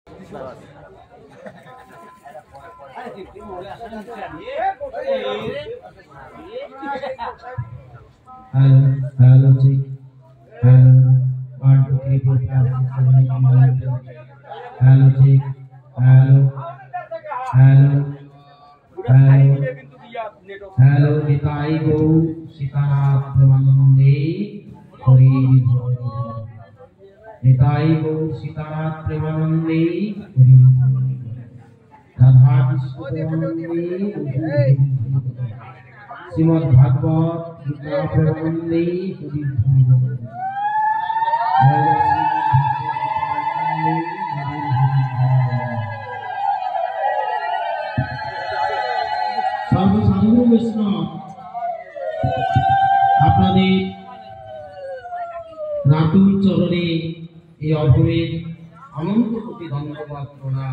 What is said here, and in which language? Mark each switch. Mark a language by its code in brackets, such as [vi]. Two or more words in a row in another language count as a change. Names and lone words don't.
[en] Hello, check. Hello, 1, 2, 3, 4, 5, 6, 7, 8, 9, 10. Hello, check. Hello, hello, hello, hello. [bn] Nitai Gau Sitarat Premanande Hari Hari. Nitai Gau Sitarat Premanande Hari Hari. Radha Krishna Premanande Srimad Bhagavad Gita Premanande Hari Hari. সাধু বৈষ্ণব আপনাদের রাতুল চরণে এই অভয়ের অনন্ত কোটি ধন্যবাদ প্রণাম।